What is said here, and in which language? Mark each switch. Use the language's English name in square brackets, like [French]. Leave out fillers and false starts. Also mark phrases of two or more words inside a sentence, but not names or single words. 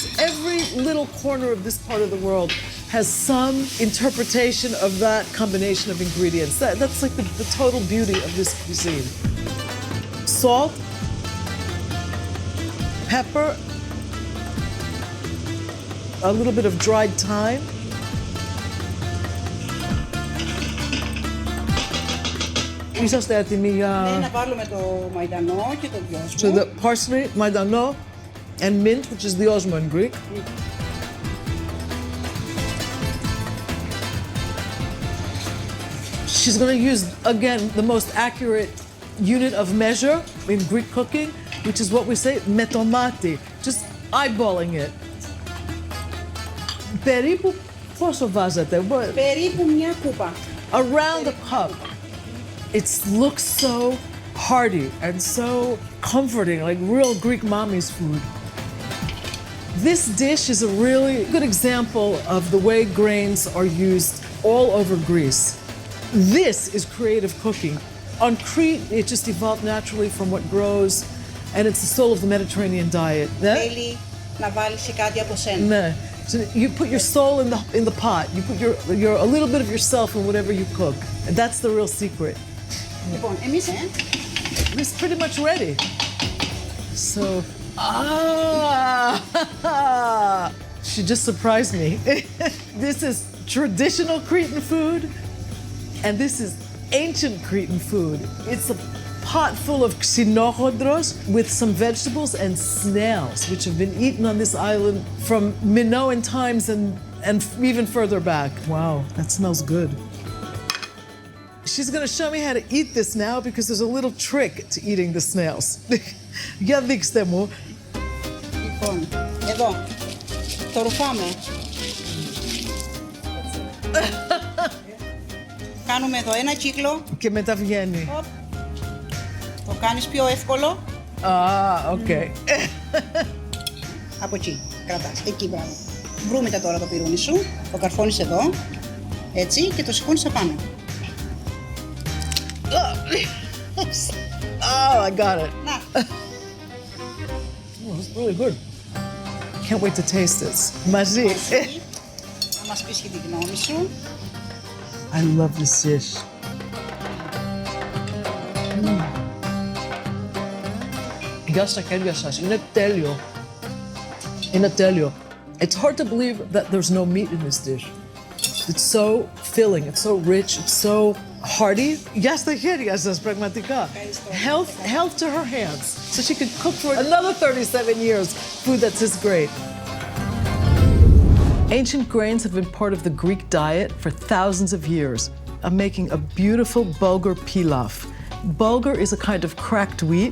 [English] Every little corner of this part of the world has some interpretation of that combination of ingredients. That's like the total beauty of this cuisine. Salt, pepper, a little bit of dried thyme. [Greek] Είσαστε έτοιμοι για... Να βάλουμε το μαϊντανό και το [English] So [Greek] δυόσμο. [English] the parsley, maidano, and mint, which is the osmo in Greek. She's going to use, again, the most accurate unit of measure in Greek cooking, which is what we say, metomati, just eyeballing it. [Greek] Περίπου πόσο βάζετε? Περίπου μια κούπα. [English] Around a cup. It looks so hearty and so comforting, like real Greek mommy's food. This dish is a really good example of the way grains are used all over Greece. This is creative cooking. On Crete, it just evolved naturally from what grows, and it's the soul of the Mediterranean diet. [Greek] Θέλει να βάλεις και κάτι από σένα. [English] So you put your soul in the pot. You put your a little bit of yourself in whatever you cook, and that's the real secret. [Greek] Λοιπόν, εμείς, [English] It's pretty much ready. So, she just surprised me. This is traditional Cretan food, and this is ancient Cretan food. It's a pot full of xenochodros with some vegetables and snails, which have been eaten on this island from Minoan times and even further back. Wow, that smells good. She's going to show me how to eat this now because there's a little trick to eating the snails. [Greek] Για δείξτε μου. Λοιπόν, εδώ, το ρουφάμε. Κάνουμε εδώ ένα κύκλο. Και μετά βγαίνει. Οπ. Το κάνεις πιο εύκολο. Οκ. Από εκεί, κρατάς, εκεί μπράβο. Βρούμητα τώρα το πυρούνι σου, το καρφώνεις εδώ, έτσι, και το σηκώνεις απάνω. [English] Oh, I got it. [Greek] Να, [English] Oh, it's really good. Can't wait to taste this. [Greek] Μαζί. να μας πεις και τη γνώμη σου. [English] I love this dish. [Greek] Γεια στα χέρια σας. Είναι τέλειο. Είναι τέλειο. [English] It's hard to believe that there's no meat in this dish. It's so filling, it's so rich, it's so hearty. [Greek] Γεια στα χέρια σας, πραγματικά. [English] Health to her hands. So she could cook for another 37 years food that's this great. Ancient grains have been part of the Greek diet for thousands of years. I'm making a beautiful bulgur pilaf. Bulgur is a kind of cracked wheat.